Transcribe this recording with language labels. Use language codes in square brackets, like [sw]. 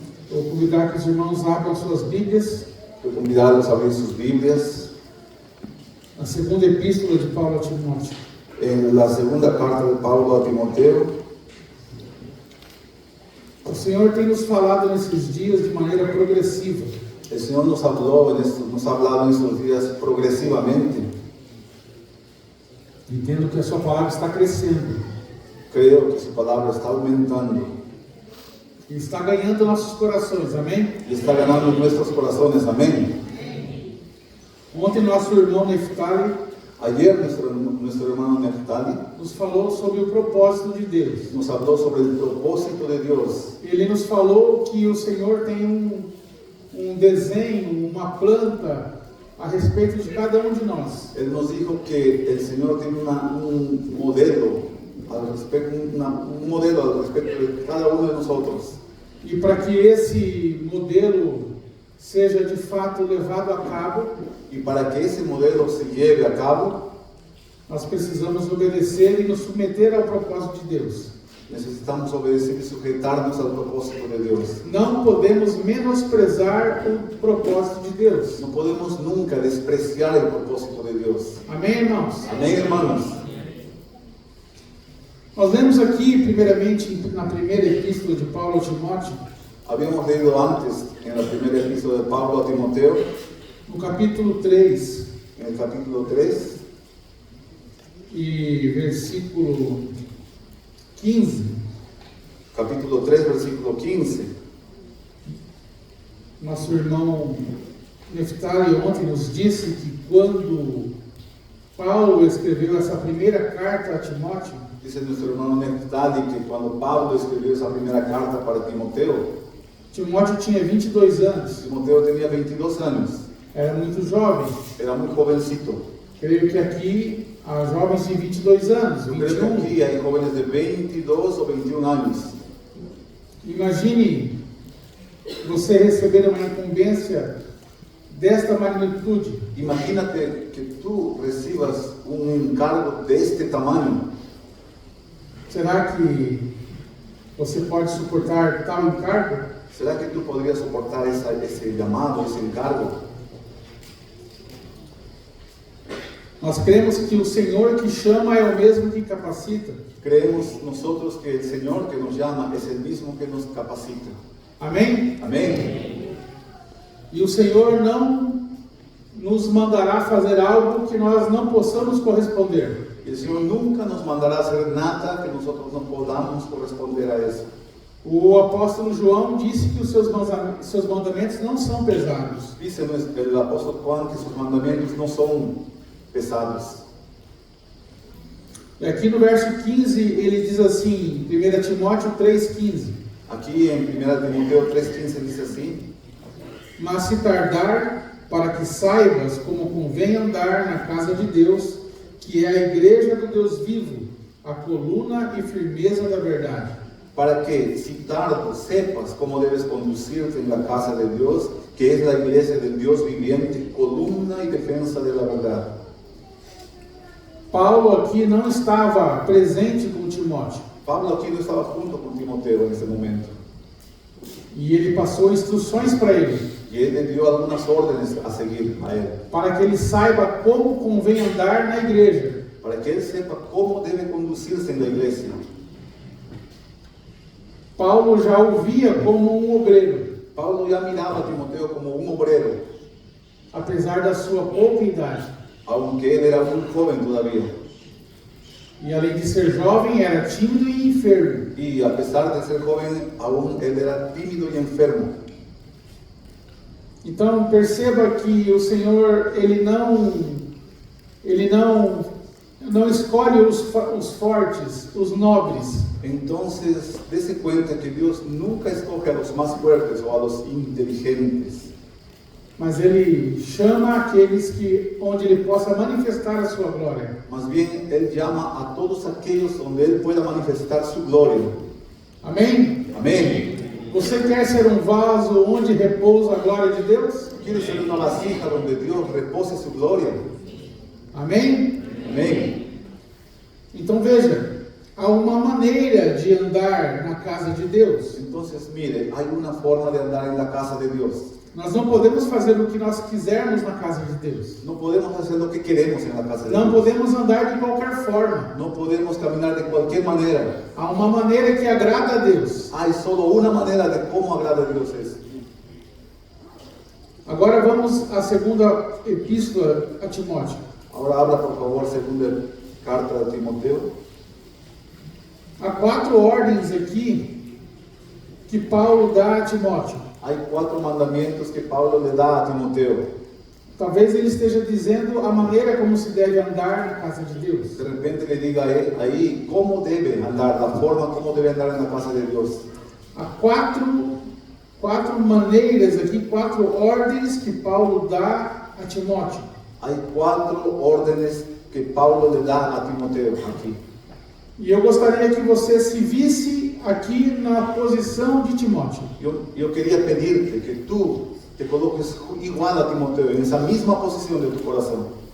[pt] Vou convidar que os irmãos abram suas Bíblias, [es] Quiero convidarlos a abrir sus Biblias [pt] a segunda epístola de Paulo a Timóteo. [es] en la segunda carta de Pablo a Timoteo. [pt] O Senhor tem nos falado nesses dias de maneira progressiva. [es] El Señor nos ha hablado en estos días progresivamente. [pt] Entendo que a sua palavra está crescendo [es] Creo que su palabra está aumentando [pt] e está ganhando nossos corações, amém? [es] y está ganando en nuestros corazones. Amén. [pt] Ontem nosso irmão Neftali [es] Ayer nuestro hermano Neftali [pt] nos falou sobre o propósito de Deus. [es] nos habló sobre el propósito de Dios. [pt] Ele nos falou que o Senhor tem um desenho, uma planta a respeito de cada um de nós. [es] Él nos dijo que el Señor tiene un modelo al respecto de cada uno de nosotros. [pt] E para que esse modelo seja de fato levado a cabo, [es] Y para que ese modelo se lleve a cabo, [pt] nós precisamos obedecer e nos submeter ao propósito de Deus. [es] necesitamos obedecer y sujetarnos al propósito de Dios. [pt] Não podemos menosprezar o propósito de Deus. [es] No podemos nunca despreciar el propósito de Dios. [pt] Amém, irmãos? [es] Amén, hermanos. [pt] Nós lemos aqui, primeiramente, na primeira epístola de Paulo a Timóteo, [es] Habíamos leído antes en la primera epístola de Pablo a Timoteo, [pt] no capítulo 3, [es] en el capítulo 3, [pt] e versículo 15. [es] capítulo 3, versículo 15. [pt] Nosso irmão Neftali ontem nos disse que quando Paulo escreveu essa primeira carta a Timóteo, [es] Dice nuestro hermano Neftali que cuando Pablo escribió esa primera carta para Timoteo, [pt] Timóteo tinha 22 anos, [es] Timoteo tenía 22 años, [pt] era muito jovem. [es] era muy jovencito. [pt] Creio que aqui há jovens de 22 anos, [es] Yo creo que 21. aquí hay jóvenes de 22 o 21 años. [pt] Imagine você receber uma incumbência desta magnitude. [es] Imagínate que tú recibas un encargo de este tamaño. [pt] Será que você pode suportar tal encargo? [es] ¿Será que tú podrías soportar ese llamado, ese encargo? [pt] Nós cremos que o Senhor que chama é o mesmo que capacita. [es] Creemos nosotros que el Señor que nos llama es el mismo que nos capacita. [pt] Amém? [es] Amén. [pt] E o Senhor não nos mandará fazer algo que nós não possamos corresponder. [es] Y el Señor nunca nos mandará a hacer nada que nosotros no podamos corresponder a eso. [pt] O apóstolo João disse que os seus mandamentos não são pesados. [es] Dice el apóstol Juan que sus mandamientos no son pesados. [pt] E aqui no verso 15 ele diz assim, 1 Timóteo 3,15. [es] Aquí en 1 Timoteo 3:15 dice así: [pt] Mas se tardar, para que saibas como convém andar na casa de Deus, que é a igreja do Deus vivo, a coluna e firmeza da verdade. [es] para que, si tardo, sepas cómo debes conducirte en la casa de Dios, que es la iglesia del Dios viviente, columna y defensa de la verdad. [pt] Paulo aqui não estava presente com Timóteo. [es] Pablo aquí no estaba junto con Timoteo en ese momento. [pt] E ele passou instruções para ele, [es] Y él le dio algunas órdenes a seguir a él, [pt] para que ele saiba como convém andar na igreja. [es] para que él sepa cómo debe conducirse en la iglesia. [pt] Paulo já o via como um obreiro, [es] Pablo ya miraba a Timoteo como un obrero, [pt] apesar da sua pouca idade. [es] aunque él era muy joven todavía. [pt] E além de ser jovem, era tímido e enfermo. [es] Y a pesar de ser joven, aún él era tímido y enfermo. [pt] Então perceba que o Senhor ele não escolhe os fortes, os nobres, [es] Entonces, dése cuenta que Dios nunca escoge a los más fuertes o a los inteligentes, [pt] mas ele chama aqueles que onde ele possa manifestar a sua glória. [es] más bien Él llama a todos aquellos donde Él pueda manifestar su gloria. [pt] Amém? [es] Amén. [pt] Você quer ser um vaso onde repousa a glória de Deus? [es] ¿Quieres ser una vasija donde Dios repose su gloria? [pt] Amém? [es] Amén. [pt] Então veja, há uma maneira de andar na casa de Deus. [es] Entonces, mire, hay una forma de andar en la casa de Dios. [pt] Nós não podemos fazer o que nós quisermos na casa de Deus. [es] No podemos hacer lo que queremos en la casa de [pt] Não [es] Dios. [pt] podemos andar de qualquer forma. [es] No podemos caminar de cualquier manera. [pt] Há uma maneira que agrada a Deus. [es] Hay solo una manera de cómo agrada a Dios es. [pt] Agora vamos à segunda epístola a Timóteo. [es] Ahora habla, por favor, segunda carta de Timoteo. [pt] Há 4 ordens aqui que Paulo dá a Timóteo. [es] Hay 4 mandamientos que Pablo le da a Timoteo. [pt] Talvez ele esteja dizendo a maneira como se deve andar na casa de Deus. [es] De repente le diga a él ahí cómo debe andar, la forma como debe andar en la casa de Dios. [pt] Há quatro maneiras aqui, 4 ordens que Paulo dá a Timóteo. [es] Hay 4 órdenes que Pablo le da a Timoteo aquí. [pt] E eu gostaria que você se visse aqui na posição de Timóteo. [es] Yo quería pedirte que tú te coloques igual a Timoteo, en esa misma posición de tu corazón.